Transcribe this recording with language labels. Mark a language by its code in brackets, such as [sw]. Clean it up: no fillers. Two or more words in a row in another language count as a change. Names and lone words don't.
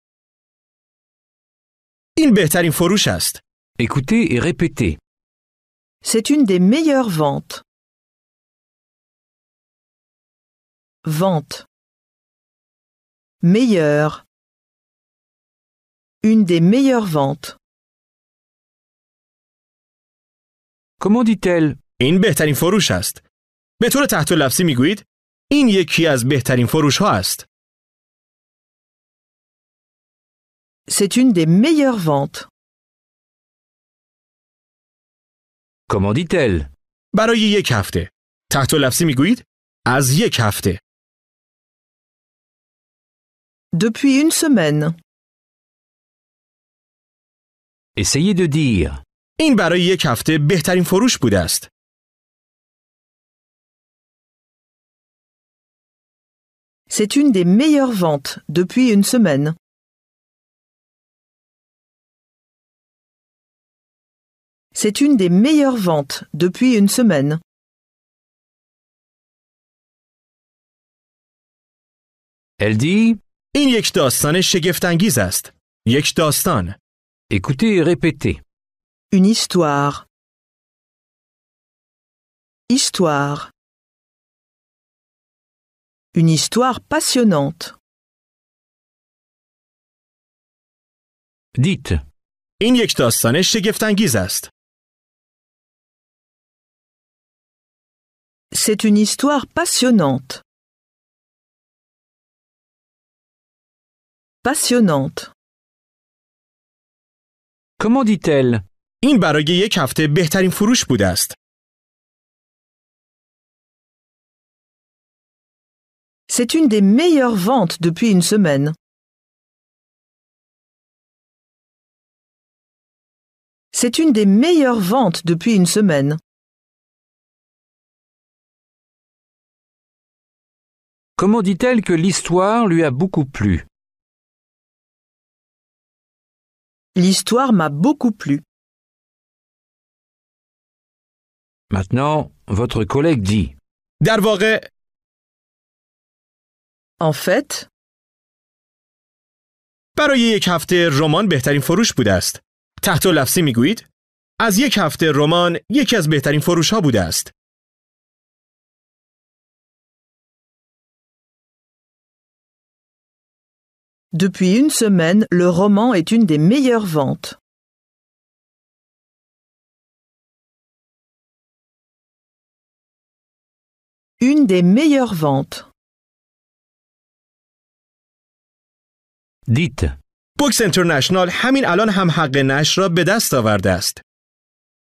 [fa] این بهترین فروش است. [fr] Écoutez et répétez. C'est une des meilleures ventes. Vente. Meilleure. Une des meilleures ventes. Comment dit-elle [fa] این بهترین فروش است. به طور تحت لفظی میگویید این یکی از بهترین فروش ها است. [fr] C'est une des meilleures ventes. Comment dit-elle [fa] برای 1 هفته. تحت لفظی میگویید از 1 هفته. [fr] Depuis une semaine. Essayez de dire. [fa] این برای 1 هفته بهترین فروش بوده است. [fr] C'est une des meilleures ventes depuis une semaine. C'est une des meilleures ventes depuis une semaine. Elle dit [fa] این یک داستان شگفت‌انگیز است. یک داستان. [fr] Écoutez et répétez. Une histoire. Histoire. Une histoire passionnante. Dites. [fa] این یک داستان شگفت‌انگیز است. [fr] C'est une histoire passionnante. Passionnante. Comment dit-elle [fa] این برای 1 هفته بهترین فروش بوده است. [fr] C'est une des meilleures ventes depuis une semaine. C'est une des meilleures ventes depuis une semaine. Comment dit-elle que l'histoire lui a beaucoup plu L'histoire m'a beaucoup plu. Maintenant, votre collègue dit. [fa] در واقع [fr] En fait, [fa] برای 1 هفته رمان بهترین فروش بوده است. تحت لفظی میگویید از 1 هفته رمان یکی از بهترین فروش ها بوده است. [fr] depuis une semaine, le roman est une des meilleures ventes. Une des meilleures ventes. Dites. [fa] بوکس اینترنشنال همین الان هم حق نشر را به دست آورده است.